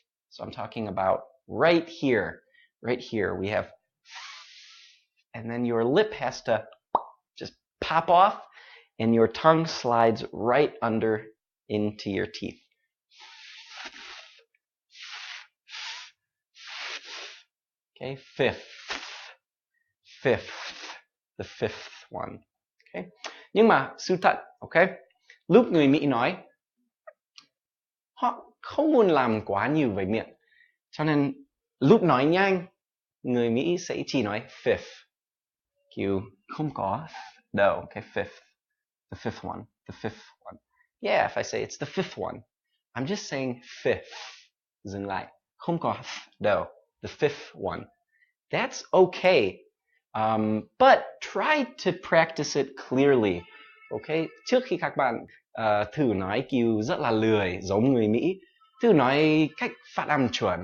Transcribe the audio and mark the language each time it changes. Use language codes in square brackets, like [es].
[en] So I'm talking about right here we have, and then your lip has to just pop off and your tongue slides right under into your teeth. Okay, fifth, the fifth one. [vi] Okay, nhưng mà sự thật, okay, lúc người Mỹ nói họ không muốn làm quá nhiều về miệng, cho nên lúc nói nhanh người Mỹ sẽ chỉ nói fifth, kiểu không có đâu. [en] Okay, fifth, the fifth one. Yeah, if I say it's the fifth one, I'm just saying fifth, [vi] dừng lại, không có đâu, [en] the fifth one. That's okay, but try to practice it clearly. [vi] Okay, trước khi các bạn thử nói kiểu rất là lười giống người Mỹ, thử nói cách phát âm chuẩn.